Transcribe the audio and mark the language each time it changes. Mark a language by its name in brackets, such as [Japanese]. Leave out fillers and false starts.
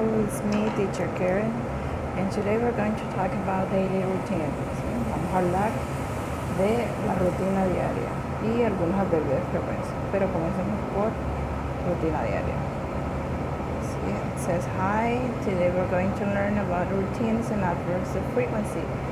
[English] is me, teacher Karen, and today we're going to talk about daily routine. [Spanish] ¿Sí? Vamos a hablar de la rutina diaria y algunos adverbios de frecuencia, pero comencemos por rutina diaria. ¿Sí? [English] It says, hi, today we're going to learn about routines and adverbs of frequency.